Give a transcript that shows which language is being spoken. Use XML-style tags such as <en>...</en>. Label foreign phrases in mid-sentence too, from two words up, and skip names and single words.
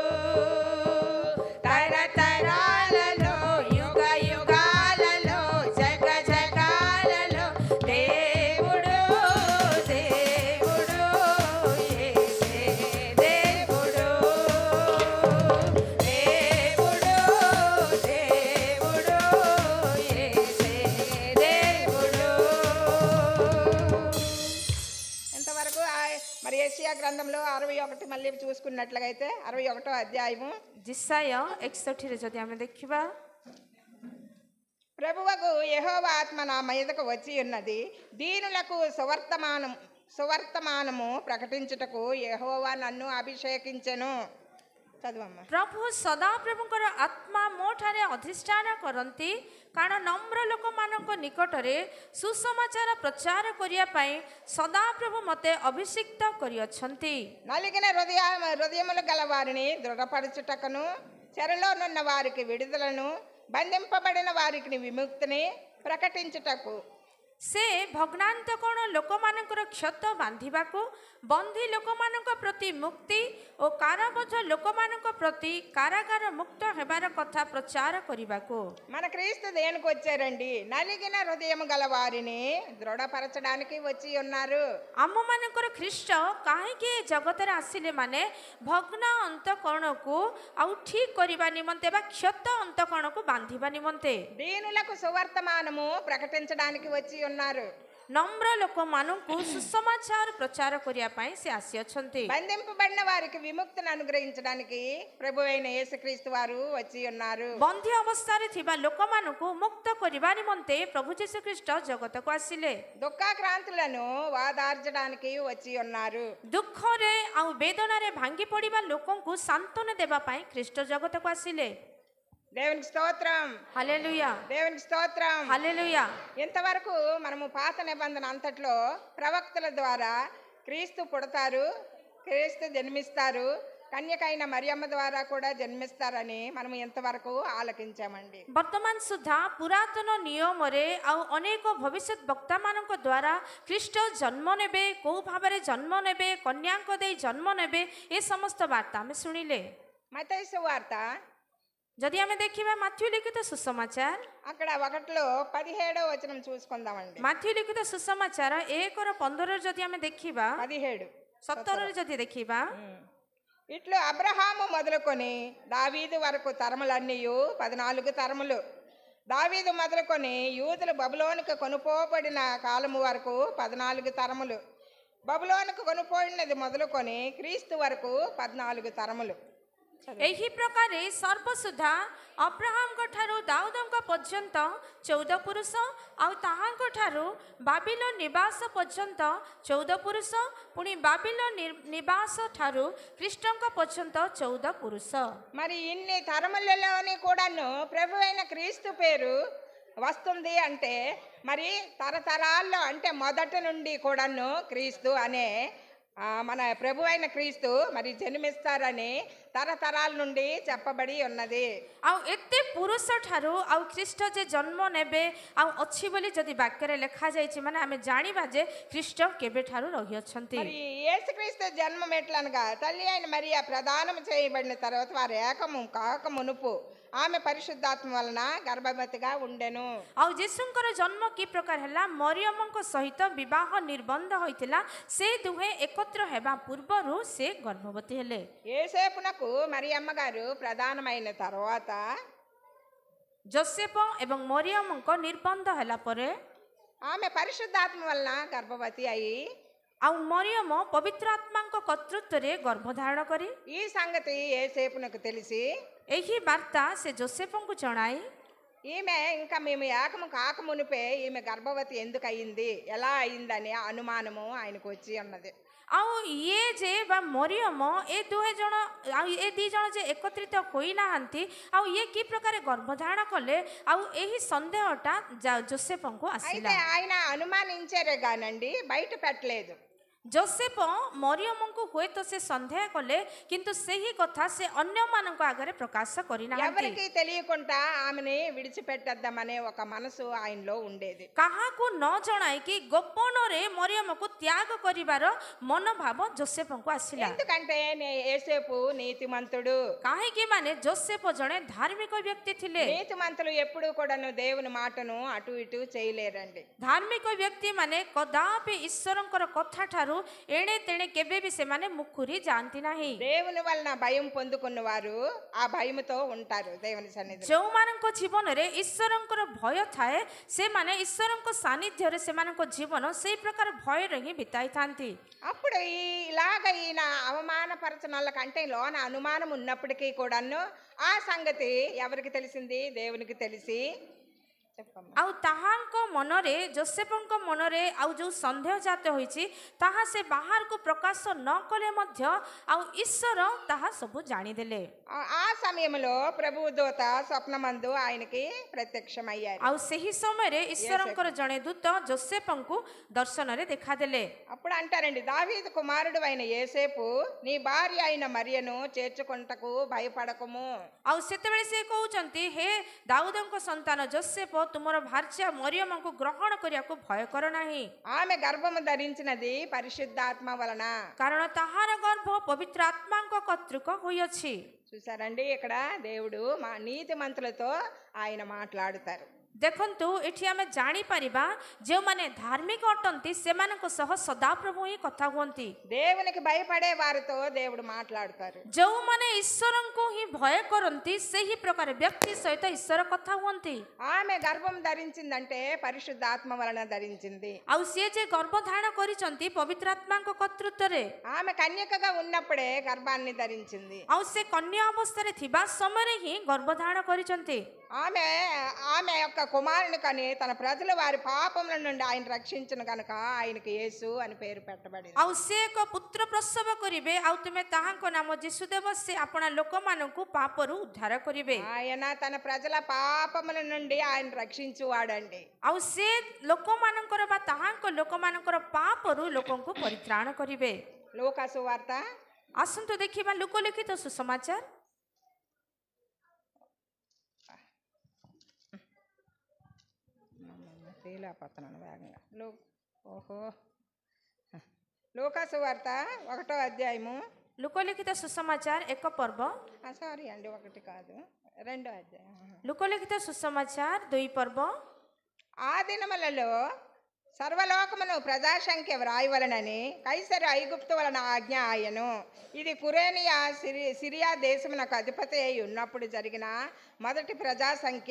<te>తరతరాలలో యుగ యుగాలలో జగ జగాలలో దేవుడు దేవుడు యేసే దేవుడు దేవుడు దేవుడు యేసే దేవుడు। ఇంతవరకు మరి యెషయా గ్రంథంలో 61 మళ్ళీ చూసుకున్నట్లయితే 61వ అధ్యాయము</te> <or>ଜିସାୟ 61ରେ ଯଦି ଆମେ ଦେଖିବା,</or> <te>ప్రభువకు యెహోవా ఆత్మ నా మీదకు వచ్చి ఉన్నది, దీనులకు సువర్తమానము ప్రకటించుటకు యెహోవా నన్ను అభిషేకించెను। చదువమ్మా।</te> <or>ପ୍ରଭୁ ସଦାପ୍ରଭୁଙ୍କର ଆତ୍ମା ମୋ ଠାରେ ଅଧିଷ୍ଠାନ କରନ୍ତି, କାରଣ ନମ୍ର ଲୋକମାନଙ୍କ ନିକଟରେ ସୁସମାଚାର ପ୍ରଚାର କରିବା ପାଇଁ ସଦାପ୍ରଭୁ ମୋତେ ଅଭିଷିକ୍ତ କରିଅଛନ୍ତି।</or> <te>నలిగిన హృదయములు గల వారిని దృఢపరచుటకును, చెరలోనున్న వారికి విడుదలను, బంధింపబడిన వారికి విముక్తిని ప్రకటించుటకు।</te> <or>ସେ ଭଗ୍ନାନ୍ତକଣ ଲୋକମାନଙ୍କର କ୍ଷତ ବାନ୍ଧିବାକୁ, ବନ୍ଦୀ ଲୋକମାନଙ୍କ ପ୍ରତି ମୁକ୍ତି ଓ କାରାବଦ୍ଧ ଲୋକମାନଙ୍କ ପ୍ରତି କାରାଗାର ମୁକ୍ତ ହେବାର କଥା ପ୍ରଚାର କରିବାକୁ।</or> <te>మన క్రీస్తు దేనికి వచ్చారండి? నలిగిన హృదయము గల వారిని దృఢపరచడానికి వచ్చి ఉన్నారు।</te> <or>ଆମମାନଙ୍କର ଖ୍ରୀଷ୍ଟ କାହିଁକି ଏ ଜଗତରେ ଆସିଲେ ମାନେ ଭଗ୍ନ ଅନ୍ତକଣକୁ ଆଉ ଠିକ କରିବା ନିମନ୍ତେ ବା କ୍ଷତ ଅନ୍ତକଣକୁ ବାନ୍ଧିବା ନିମନ୍ତେ,</or> <te>దీనులకు సువర్తమానము ప్రకటించడానికి వచ్చి ఉన్నారు।</te> <or>ନମ୍ର ଲୋକମାନଙ୍କୁ ସୁସମାଚାର ପ୍ରଚାର କରିବା ପାଇଁ ସେ ଆସିଅଛନ୍ତି।</or> <te>బంధింపబడిన వారికి విముక్తిని అనుగ్రహించడానికి ప్రభువైన యేసుక్రీస్తు వారు వచ్చి ఉన్నారు।</te> <or>ବନ୍ଦୀ ଅବସ୍ଥାରେ ଥିବା ଲୋକମାନଙ୍କୁ ମୁକ୍ତ କରିବା ନିମନ୍ତେ ପ୍ରଭୁ ଯୀଶୁଖ୍ରୀଷ୍ଟ ଜଗତକୁ ଆସିଲେ।</or> <te>దుఃఖాక్రాంతులను వాదార్చడానికి వచ్చి ఉన్నారు।</te> <or>ଦୁଃଖରେ ଆଉ ବେଦନାରେ ଭାଙ୍ଗି ପଡ଼ିବା ଲୋକଙ୍କୁ ସାନ୍ତ୍ୱନା ଦେବା ପାଇଁ ଖ୍ରୀଷ୍ଟ ଜଗତକୁ ଆସିଲେ।</or> <te>దేవునికి స్తోత్రం, హల్లెలూయా, దేవునికి స్తోత్రం, హల్లెలూయా। ఇంతవరకు మనము పాత నిబంధన అంతట్లో ప్రవక్తల ద్వారా క్రీస్తు పుడతారు, క్రీస్తు జన్మిస్తారు, కన్యకైన మరియమ్మ ద్వారా కూడా జన్మిస్తారని మనం ఇంతవరకు ఆలకించామండి।</te> <or>ବର୍ତ୍ତମାନ ସୁଦ୍ଧା ପୁରାତନ ନିୟମରେ ଆଉ ଅନେକ ଭବିଷ୍ୟତ ବକ୍ତାମାନଙ୍କ ଦ୍ୱାରା ଖ୍ରୀଷ୍ଟ ଜନ୍ମ ନେବେ, କେଉଁ ଭାବରେ ଜନ୍ମ ନେବେ, କନ୍ୟାଙ୍କ ଦେଇ ଜନ୍ମ ନେବେ, ଏ ସମସ୍ତ ବାର୍ତ୍ତା ଆମେ ଶୁଣିଲେ।</or> <te>మత్తయి సువార్త</te> <or>ଯଦି ଆମେ ଦେଖିବା ମାଥ୍ୟୁ ଲିଖିତ ସୁସମାଚାର,</or> <te>అక్కడ 1లో 17వ వచనం చూసుకుందామండి।</te> <or>ମାଥ୍ୟୁ ଲିଖିତ ସୁସମାଚାର 1:15 ଯଦି ଆମେ ଦେଖିବା, 17 17ରେ ଯଦି ଦେଖିବା,</or> <te>ఇట్లు అబ్రహాము మొదలుకొని దావీదు వరకు తరములన్నీ 14 తరములు, దావీదు మొదలుకొని యూదులు బబులోనుకు కొనుపోబడిన కాలము వరకు 14 తరములు, బబులోనుకు కొనుపోయినది మొదలుకొని క్రీస్తు వరకు 14 తరములు।</te> <or>ଏହି ପ୍ରକାରେ ସର୍ବସୁଦ୍ଧା ଅବ୍ରାହମଙ୍କ ଠାରୁ ଦାଉଦଙ୍କ ପର୍ଯ୍ୟନ୍ତ 14 ପୁରୁଷ, ଆଉ ତାହାଙ୍କ ଠାରୁ ବାବିଲ ନିବାସ ପର୍ଯ୍ୟନ୍ତ 14 ପୁରୁଷ, ପୁଣି ବାବିଲ ନିବାସ ଠାରୁ ଖ୍ରୀଷ୍ଟଙ୍କ ପର୍ଯ୍ୟନ୍ତ 14 పురుష।</or> <te>మరి ఇన్ని తరములలోని కూడాను ప్రభు అయిన క్రీస్తు పేరు వస్తుంది అంటే మరి తరతరాల్లో అంటే మొదటి నుండి కూడాను క్రీస్తు అనే మన ప్రభు అయిన క్రీస్తు మరి జన్మిస్తారని తరతరాల నుండి చెప్పబడి ఉన్నది।</te> <or>ଆଉ ଏତେ ପୁରୁଷ ଠାରୁ ଆଉ ଖ୍ରୀଷ୍ଟ ଯେ ଜନ୍ମ ନେବେ ଆଉ ଅଛି ବୋଲି ଯଦି ବାକ୍ୟରେ ଲେଖାଯାଇଛି ମାନେ ଆମେ ଜାଣିବା ଯେ ଖ୍ରୀଷ୍ଟ କେବେଠାରୁ ରହିଅଛନ୍ତି।</or> <te>మరి యేసుక్రీస్తు జన్మం ఎట్లనగా తల్లి అయిన మరియా ప్రదానం చేయబడిన తర్వాత వారు ఏకము కాక మునుపు ఆమె పరిశుద్ధాత్మ వలన గర్భవతిగా ఉండెను।</te> <or>ଆଉ ଯୀଶୁଙ୍କର ଜନ୍ମ କି ପ୍ରକାର ହେଲା, ମରିୟମଙ୍କ ସହିତ ବିବାହ ନିର୍ବନ୍ଧ ହୋଇଥିଲା, ସେ ଦୁହେଁ ଏକତ୍ର ହେବା ପୂର୍ବରୁ ସେ ଗର୍ଭବତୀ ହେଲେ।</or> <te>యేసేపునకు మరియమ్మ గారు ప్రధానమైన తర్వాత</te> <or>ଯୋସେଫ ଏବଂ ମରିୟମଙ୍କ ନିର୍ବନ୍ଧ ହେଲା ପରେ</or> <te>ఆమె పరిశుద్ధాత్మ వలన గర్భవతి అయి</te> <or>ଆଉ ମରିୟମ ପବିତ୍ର ଆତ୍ମାଙ୍କ କର୍ତ୍ତୃତ୍ୱରେ ଗର୍ଭଧାରଣ କରି</or> <te>ఈ సంగతి యేసేపునకు తెలిసి</te> <or>ଏହି ବାର୍ତ୍ତା ସେ ଯୋସେଫଙ୍କୁ ଜଣାଇ</or> <te>ఈమె ఇంకా మేము ఏకము కాకమునిపే ఈమె గర్భవతి ఎందుకు అయింది, ఎలా అయిందనే అనుమానము ఆయనకు వచ్చి ఉన్నది.</te> <or>ଆଉ ଇଏ ଯେ ବା ମରିୟମ ଏ ଦୁହେଁ ଜଣ ଆଉ ଏ ଦି ଜଣ ଯେ ଏକତ୍ରିତ ହୋଇନାହାନ୍ତି ଆଉ ଇଏ କି ପ୍ରକାର ଗର୍ଭଧାରଣ କଲେ ଆଉ ଏହି ସନ୍ଦେହଟା ଯୋସେଫଙ୍କୁ ଆସିଲା.</or> <te>అయితే ఆయన అనుమానించారే గానండి బయట పెట్టలేదు.</te> <or>ଯୋସେଫ ମରିୟମଙ୍କୁ ହୁଏତ ସେ ସନ୍ଦେହ କଲେ କିନ୍ତୁ ସେହି କଥା ସେ ଅନ୍ୟମାନଙ୍କ ଆଗରେ ପ୍ରକାଶ କରିନାହାନ୍ତି.</or> <te>ఎవరికి తెలియకుండా ఆమెని విడిచిపెట్టద్దామనే ఒక మనసు ఆయనలో ఉండేది.</te> <or>କାହାକୁ ନ ଜଣାଇକି ଗୋପନରେ ମରିୟମକୁ ତ୍ୟାଗ କରିବାର ମନୋଭାବ ଯୋସେଫଙ୍କୁ ଆସିଲା.</or> <te>ఎందుకంటే యేసేపు నీతిమంతుడు.</te> <or>କାହିଁକି ମାନେ ଯୋସେଫ ଜଣେ ଧାର୍ମିକ ବ୍ୟକ୍ତି ଥିଲେ.</or> <te>నీతిమంతులు ఎప్పుడు కూడాను దేవుని మాటను అటు ఇటు చేయలేరండి.</te> <or>ଧାର୍ମିକ ବ୍ୟକ୍ତି ମାନେ କଦାପି ଈଶ୍ୱରଙ୍କର କଥା ଠାରୁ ଏଣେ ତେଣେ କେବେ ବି ସେମାନେ ମୁକୁରି ଯାଆନ୍ତି ନାହିଁ.</or> <te>దేవుని వలన భయం పొందుకున్న వారు ఆ భయముతో ఉంటారు దేవుని సన్నిధిలో.</te> <or>ଯେଉଁମାନଙ୍କ ଜୀବନରେ ଈଶ୍ୱରଙ୍କର ଭୟ ଥାଏ ସେମାନେ ଈଶ୍ୱରଙ୍କ ସାନ୍ନିଧ୍ୟରେ ସେମାନଙ୍କ ଜୀବନ ସେଇ ପ୍ରକାର ଭୟରେ ହିଁ ବିତାଇଥାନ୍ତି.</or> <te>అప్పుడు ఇలాగ ఈయన అవమానపరచనల కంటే లోన అనుమానం ఉన్నప్పటికీ కూడాను ఆ సంగతి ఎవరికి తెలిసింది? దేవునికి తెలిసి.</te> <or>ଆଉ ତାହାଙ୍କ ମନରେ ଯୋସେଫଙ୍କ ମନରେ ଆଉ ଯେଉଁ ସନ୍ଦେହ ଜାତ ହୋଇଛି ତାହା ସେ ବାହାରକୁ ପ୍ରକାଶ ନ କଲେ ମଧ୍ୟ ଆଉ ଈଶ୍ୱର ତାହା ସବୁ ଜାଣିଦେଲେ.</or> <te>ఆ సమయంలో ప్రభు దూత స్వప్నమందు ఆయనకి ప్రత్యక్షమయ్యారు.</te> <or>ଆଉ ସେହି ସମୟରେ ଈଶ୍ୱରଙ୍କର ଜଣେ ଦୂତ ଯୋସେଫଙ୍କୁ ଦର୍ଶନରେ ଦେଖାଦେଲେ.</or> <te>అప్పుడు అంటారండి, దావీదు కుమారుడు అయిన యేసేపు నీ భార్య అయిన మరియను చేర్చుకొంటకు భయపడకము.</te> <or>ଆଉ ସେତେବେଳେ ସେ କହୁଛନ୍ତି, ହେ ଦାଉଦଙ୍କ ସନ୍ତାନ ଯୋସେଫ ତୁମର ଭାର୍ଯ୍ୟା ମରିୟମଙ୍କୁ ଗ୍ରହଣ କରିବାକୁ ଭୟ କର ନାହିଁ.</or> <te>ఆమె గర్భము ధరించినది పరిశుద్ధాత్మ వలన.</te> <or>କାରଣ ତାହାର ଗର୍ଭ ପବିତ୍ର ଆତ୍ମାଙ୍କ କର୍ତ୍ତୃକ ହୋଇଅଛି.</or> <te>చూసారండి, ఇక్కడ దేవుడు మా నీతిమంతులతో ఆయన మాట్లాడుతారు.</te> <or>ଦେଖନ୍ତୁ ଏଠି ଆମେ ଜାଣିପାରିବା ଯେଉଁମାନେ ଧାର୍ମିକ ଅଟନ୍ତି ସେମାନଙ୍କ ସହ ସଦାପ୍ରଭୁ ହିଁ କଥା ହୁଅନ୍ତି.</or> <te>దేవునికి భయపడే వారితో దేవుడు మాట్లాడుతారు.</te> <or>ଯେଉଁମାନେ ଈଶ୍ୱରଙ୍କୁ ହିଁ ଭୟ କରନ୍ତି ସେହି ପ୍ରକାର ବ୍ୟକ୍ତି ସହିତ ଈଶ୍ୱର କଥା ହୁଅନ୍ତି.</or> <te>ఆమె గర్భం ధరించిందంటే పరిశుద్ధాత్మ వలన ధరించింది.</te> <or>ଆଉ ସିଏ ଯେ ଗର୍ଭଧାରଣ କରିଛନ୍ତି ପବିତ୍ର ଆତ୍ମାଙ୍କ କର୍ତ୍ତୃତ୍ୱରେ.</or> <te>ఆమె కన్యకగా ఉన్నప్పుడే గర్భాన్ని ధరించింది.</te> <or>ଆଉ ସେ କନ୍ୟା ଅବସ୍ଥାରେ ଥିବା ସମୟରେ ହିଁ ଗର୍ଭଧାରଣ କରିଛନ୍ତି.</or> <te>ఆమె యొక్క కుమారుని కని తన ప్రజలు వారి పాపముల నుండి ఆయన రక్షించును కనుక ఆయనకి యేసు అని పేరు పెట్టబడింది.</te> <or>ଆଉ ସେ ଏକ ପୁତ୍ର ପ୍ରସବ କରିବେ ଆଉ ତୁମେ ତାହାଙ୍କ ନାମ ଯୀଶୁ ଦେବ, ସେ ଆପଣା ଲୋକମାନଙ୍କୁ ପାପରୁ ଉଦ୍ଧାର କରିବେ.</or> <te>ఆయన తన ప్రజల పాపముల నుండి ఆయన రక్షించువాడండి.</te> <or>ଆଉ ସେ ଲୋକମାନଙ୍କର ବା ତାହାଙ୍କ ଲୋକମାନଙ୍କର ପାପରୁ ଲୋକଙ୍କୁ ପରିତ୍ରାଣ କରିବେ.</or> <te>లూకా సువార్త</te> <or>ଆସନ୍ତୁ ଦେଖିବା ଲୋକଲିଖିତ ସୁସମାଚାର</or> <te>వేగంగా లూకా సువార్త 1వ అధ్యాయము.</te> <or>ଲୋକଲିଖିତ ସୁସମାଚାର 1 ପର୍ବ.</or> <te>సారీ అండి, 1 కాదు, 2వ అధ్యాయం.</te> <or>ଲୋକଲିଖିତ ସୁସମାଚାର 2 పర్ବ.</or> <te>ఆ దినములలో సర్వలోకమును ప్రజాసంఖ్య వ్రాయవలనని కైసరు ఐగుప్తు వలన ఆజ్ఞ ఆయను. ఇది కురేనియా సిరియా దేశమునకు అధిపతి అయి ఉన్నప్పుడు జరిగిన మొదటి ప్రజాసంఖ్య.</te>